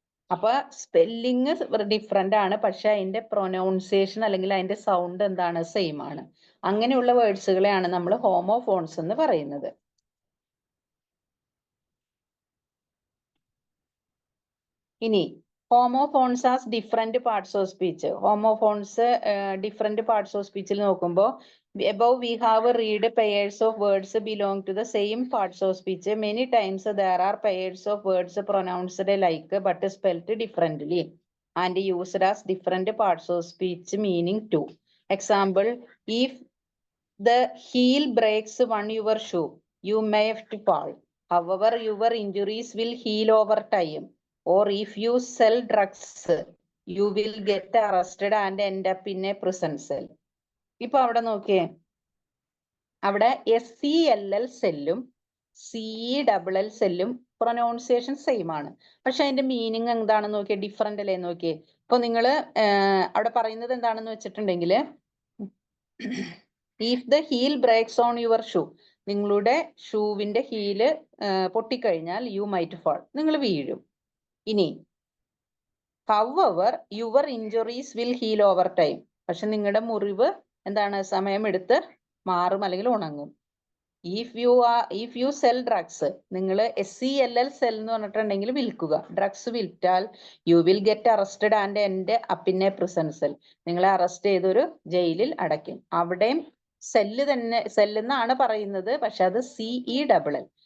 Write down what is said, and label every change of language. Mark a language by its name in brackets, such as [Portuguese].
[Malayalam] അപ്പൊ spelling different ആണ്, പക്ഷെ അതിന്റെ പ്രൊനൗൺസിയേഷൻ അല്ലെങ്കിൽ അതിന്റെ സൗണ്ട് എന്താണ്? സെയിം ആണ്. അങ്ങനെയുള്ള വേർഡ്സുകളെയാണ് നമ്മൾ ഹോമോഫോൺസ് എന്ന് പറയുന്നത്. [English] ഇനി homophones as different parts of speech. Homophones different parts of [Malayalam] സ്പീച്ചിൽ നോക്കുമ്പോൾ [English] above we have read pairs of words belong to the same parts of speech. Many times there are pairs of words pronounced alike but spelled differently and used as different parts of speech meaning too. Example, if the heel breaks one your shoe, you may have to fall. However, your injuries will heal over time. Or if you sell drugs, you will get arrested and end up in a prison cell. [Malayalam] ഇപ്പൊ അവിടെ നോക്കിയേ, അവിടെ SELL സെല്ലും CELL സെല്ലും pronunciation same ആണ്, പക്ഷെ അതിന്റെ meaning എന്താണെന്ന് നോക്കിയേ, ഡിഫറെന്റ് അല്ലേ നോക്കിയേ. ഇപ്പൊ നിങ്ങള് അവിടെ പറയുന്നത് എന്താണെന്ന് വെച്ചിട്ടുണ്ടെങ്കിൽ, [English] if the heel breaks on your shoe, [Malayalam] നിങ്ങളുടെ ഷൂവിന്റെ ഹീല് പൊട്ടിക്കഴിഞ്ഞാൽ [English] you might fall, [Malayalam] നിങ്ങൾ വീഴും. ഇനി [English] however your injuries will heal over time, [Malayalam] പക്ഷെ നിങ്ങളുടെ മുറിവ് എന്താണ്? സമയമെടുത്ത് മാറും അല്ലെങ്കിൽ ഉണങ്ങും. [English] if you sell drugs, [Malayalam] നിങ്ങൾ SELL സെൽ എന്ന് പറഞ്ഞിട്ടുണ്ടെങ്കിൽ വിൽക്കുക, drugs വിൽറ്റാൽ [English] you will get arrested and end up in a prison cell, [Malayalam] നിങ്ങളെ അറസ്റ്റ് ചെയ്തൊരു ജയിലിൽ അടയ്ക്കും. അവിടെയും സെല്ല് തന്നെ, സെല്ലെന്നാണ് പറയുന്നത്, പക്ഷെ അത് CELL.